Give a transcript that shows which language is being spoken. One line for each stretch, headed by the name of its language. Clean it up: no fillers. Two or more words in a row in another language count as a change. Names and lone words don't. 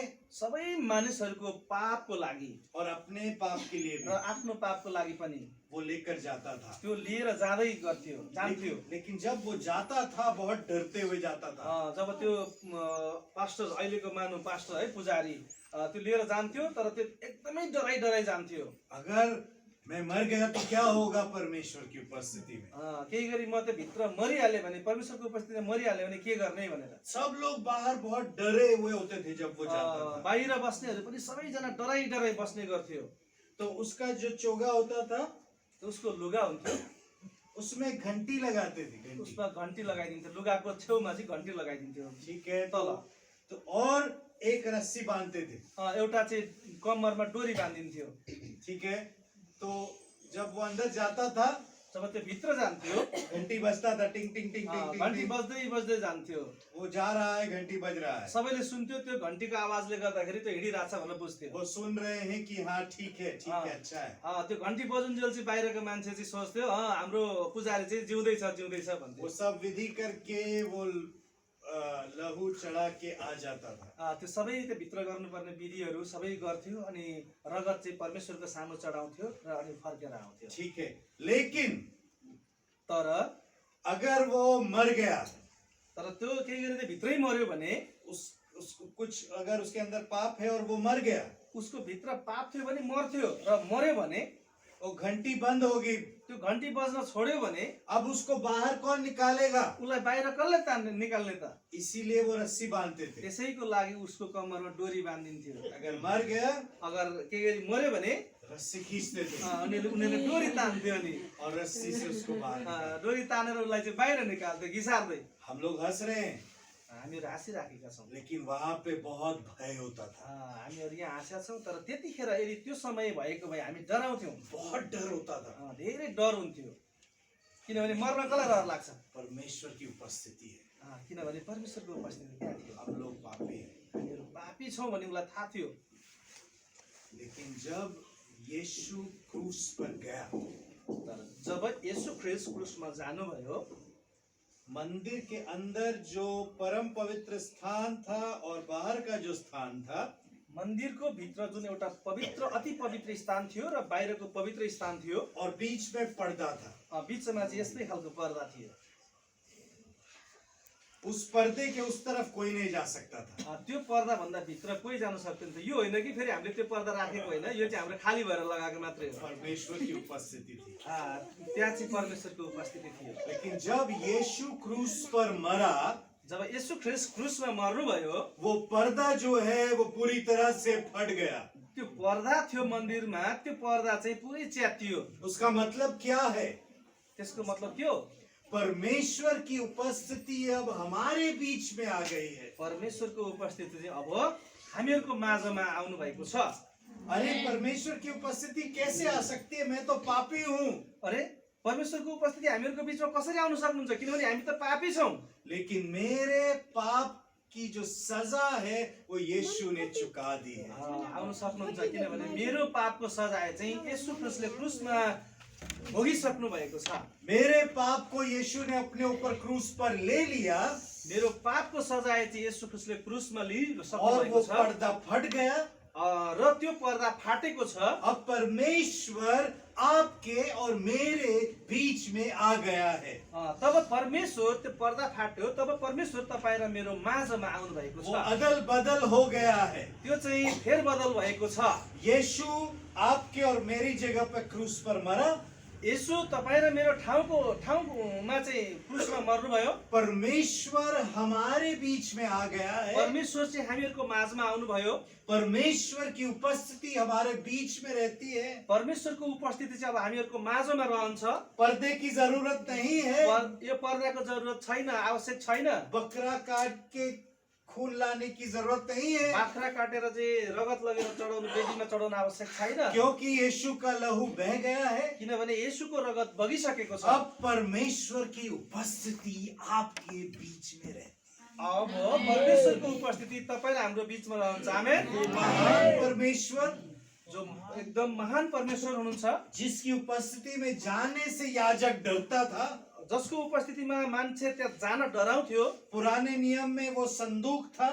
Nepali: सबै मानिसहरूको पापको लागि
Hindi: और अपने पाप के लिए
Nepali: र
Hindi: भी
Nepali: आफ्नो पापको लागि पनि
Hindi: वो लेकर जाता था।
Nepali: त्यो लिएर जान्थ्यो।
Hindi: लेकिन जब वो जाता था बहुत डरते हुए जाता था।
Nepali: जब त्यो पास्टर अहिलेको मानव पास्टर है पुजारी त्यो लिएर जान्थ्यो तर त्यो एकदमै डराइ जान्थ्यो।
Hindi: अगर मैं मर गया तो क्या होगा परमेश्वर की उपस्थिति में?
Nepali: केही गरी म त भित्र मरिहाले भने परमेश्वरको उपस्थितिमा मरिहाले भने के गर्ने भनेर
Hindi: सब लोग बाहर बहुत डरे हुए होते थे जब वो जाता था।
Nepali: बाहिर बस्नेहरू पनि सबैजना डराइ बस्ने गर्थ्यो।
Hindi: तो उसका जो चोगा होता था
Nepali: उसको लुगा हुन्थ्यो,
Hindi: उसमें घंटी लगाते थे, घंटी।
Nepali: उसमा घन्टी लगाइदिन्थ्यो, लुगाको छेउमा चाहिँ घन्टी लगाइदिन्थ्यो।
Hindi: ठीक है।
Nepali: तल
Hindi: तो और एक रस्सी बांधते थे,
Nepali: एउटा चाहिँ कम्मरमा डोरी बाँधिन्थ्यो।
Hindi: ठीक है। तो जब वो अंदर जाता था
Nepali: जब त्यो भित्र जान्थ्यो
Hindi: घंटी बजता था, टिंग टिंग टिंग टिंग टिंग
Nepali: घन्टी टिंग। बज्दै जान्थ्यो।
Hindi: वो जा रहा है, घंटी बज रहा है,
Nepali: सबैले सुन्थ्यो, त्यो घन्टीको आवाजले गर्दाखेरि त्यो हिँडिरहेछ भनेर बुझ्थ्यो।
Hindi: वो सुन रहे हैं कि हाँ ठीक है, अच्छा है।
Nepali: त्यो घन्टी बजुन्जेल चाहिँ बाहिरको मान्छे चाहिँ सोच्थ्यो हाम्रो पुजारी चाहिँ जिउँदैछ भन्थ्यो।
Hindi: वो सब विधि करके वो लहू चढ़ा के आ जाता था।
Nepali: त्यो सबै त्यो भित्र गर्नुपर्ने विधिहरू सबै गर्थ्यो अनि रगत चाहिँ परमेश्वरको सामु चढाउँथ्यो र अनि फर्केर आउँथ्यो।
Hindi: ठीक है। लेकिन
Nepali: तर
Hindi: अगर वो मर गया,
Nepali: त्यो केही गरी त्यो भित्रै मर्यो भने
Hindi: उसको कुछ अगर उसके अंदर पाप है और वो मर गया,
Nepali: उसको भित्र पाप थियो भने मर्थ्यो र मर्यो भने
Hindi: वो घंटी बंद होगी,
Nepali: त्यो घन्टी बज्न छोड्यो भने
Hindi: अब उसको बाहर कौन निकालेगा?
Nepali: उसलाई बाहिर कसले निकाल्ने त?
Hindi: इसीलिए वो रस्सी बांधते थे।
Nepali: त्यसैको लागि उसको कम्मरमा डोरी बाँधिन्थ्यो।
Hindi: अगर मर गया,
Nepali: अगर केही गरी मर्यो भने
Hindi: रस्सी खींचते थे
Nepali: उनीहरूले डोरी तान्थ्यो अनि
Hindi: और रस्सी से उसको बाहर निकालते।
Nepali: डोरी तानेर उसलाई चाहिँ बाहिर निकाल्थ्यो घिसार्दै।
Hindi: हम लोग हंस रहे हैं,
Nepali: हामीहरू हाँसिराखेका छौँ,
Hindi: लेकिन वहां पे बहुत भय होता था,
Nepali: हामीहरू यहाँ हाँसेका छौँ। तर त्यतिखेर यदि त्यो समय भएको भए हामी डराउँथ्यौँ,
Hindi: बहुत डर होता था।
Nepali: धेरै डर हुन्थ्यो। किनभने मर्न कसलाई डर लाग्छ?
Hindi: परमेश्वर की उपस्थिति है,
Nepali: किनभने परमेश्वरको उपस्थिति त्यहाँ थियो।
Hindi: हम लोग पापी हैं।
Nepali: हामीहरू पापी छौँ भन्ने उसलाई थाहा थियो।
Hindi: लेकिन जब यीशु क्रूस पर गया,
Nepali: तर जब येशू ख्रीष्ट क्रुसमा जानुभयो,
Hindi: मंदिर के अंदर जो परम पवित्र स्थान था और बाहर का जो स्थान था,
Nepali: मन्दिरको भित्र जुन एउटा पवित्र अति पवित्र स्थान थियो र बाहिरको पवित्र स्थान थियो,
Hindi: और बीच में पर्दा था,
Nepali: बीचमा चाहिँ यस्तै खालको पर्दा थियो।
Hindi: उस पर्दे के उस तरफ कोई नहीं जा सकता था।
Nepali: त्यो पर्दा भन्दा भित्र कोही जान सक्दैन थियो। यो होइन कि फेरि हामीले त्यो पर्दा राखेको होइन, यो चाहिँ हाम्रो खाली भएर लगाएको मात्रै हो।
Hindi: परमेश्वर की उपस्थिति थी।
Nepali: त्यहाँ चाहिँ परमेश्वरको उपस्थिति थियो।
Hindi: लेकिन जब यीशु क्रूस पर मरा,
Nepali: जब येशू ख्रीष्ट क्रुसमा मर्नुभयो,
Hindi: वो पर्दा जो है वो पूरी तरह से फट गया।
Nepali: त्यो पर्दा थियो मन्दिरमा, त्यो पर्दा चाहिँ पुरै च्यातियो।
Hindi: उसका मतलब क्या है?
Nepali: त्यसको मतलब के हो?
Hindi: परमेश्वर की उपस्थिति अब हमारे बीच में आ गई है।
Nepali: परमेश्वरको उपस्थिति चाहिँ अब हामीहरूको माझमा आउनु भएको छ।
Hindi: अरे परमेश्वर की उपस्थिति कैसे आ सकती है? मैं तो पापी हूँ।
Nepali: अरे परमेश्वरको उपस्थिति हामीहरूको बीचमा कसरी आउन सक्नुहुन्छ? किनभने हामी त पापी छौँ।
Hindi: लेकिन मेरे पाप की जो सजा है वो यीशु ने चुका दी है।
Nepali: आउन सक्नुहुन्छ, किनभने मेरो पापको सजाय चाहिँ येशू ख्रिस्टले क्रुसमा भोगिसक्नु भएको छ।
Hindi: मेरे पाप को यीशु ने अपने ऊपर क्रूस पर ले लिया
Nepali: मेरो पापको सजाय चाहिँ येशू ख्रिस्टले क्रुसमा लिइसक्नु
Hindi: और वो
Nepali: भएको छ
Hindi: पर्दा फट गया।
Nepali: र त्यो पर्दा फाटेको छ।
Hindi: अब परमेश्वर आपके और मेरे बीच में आ गया है।
Nepali: तब परमेश्वर त्यो पर्दा फाट्यो, तब परमेश्वर तपाईँ र मेरो माझमा आउनु भएको
Hindi: वो
Nepali: छ।
Hindi: अदल बदल हो गया है।
Nepali: त्यो चाहिँ फेरबदल भएको छ।
Hindi: यीशु आपके और मेरी जगह पे क्रूस पर मरा।
Nepali: येशू तपाईँ र मेरो ठाउँमा चाहिँ क्रुसमा मर्नुभयो।
Hindi: परमेश्वर हमारे बीच में आ गया है।
Nepali: परमेश्वर चाहिँ हामीहरूको माझमा आउनुभयो।
Hindi: परमेश्वर की उपस्थिति हमारे बीच में रहती है।
Nepali: परमेश्वरको उपस्थिति चाहिँ अब हामीहरूको माझमा रहन्छ।
Hindi: पर्दे की जरूरत नहीं है।
Nepali: यो पर्दाको जरुरत छैन, आवश्यक छैन।
Hindi: बकरा काट के खून लाने की जरूरत नहीं है।
Nepali: बाख्रा काटेर चाहिँ रगत लगेर चढाउनु, वेदीमा चढाउनु आवश्यक छैन।
Hindi: क्योंकि यीशु का लहू बह गया है।
Nepali: किनभने येशूको रगत बगिसकेको छ।
Hindi: अब परमेश्वर की उपस्थिति आपके बीच में रहती है।
Nepali: अब परमेश्वरको उपस्थिति तपाईँ र हाम्रो बीचमा रहन्छ। आमेन। महान परमेश्वर जो एकदम महान परमेश्वर हुनुहुन्छ,
Hindi: जिसकी उपस्थिति में जाने से याजक डरता था।
Nepali: जसको उपस्थितिमा मान्छे त्यहाँ जान डराउँथ्यो।
Hindi: पुराने नियम में वो संदूक था